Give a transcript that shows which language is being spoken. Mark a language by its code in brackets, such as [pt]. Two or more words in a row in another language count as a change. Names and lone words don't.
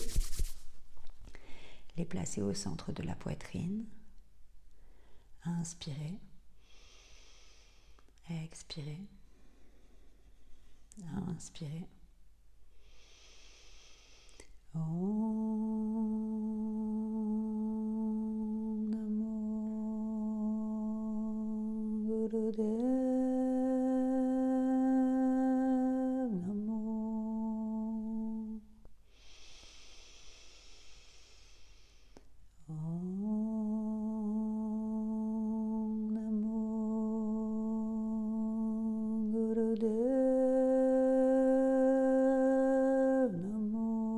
[fr] Les placer au centre de la poitrine. Inspirez. Expirez. Inspirez. [sa] Om Namo Gurudev Namo. Om Namo Gurudev Namo.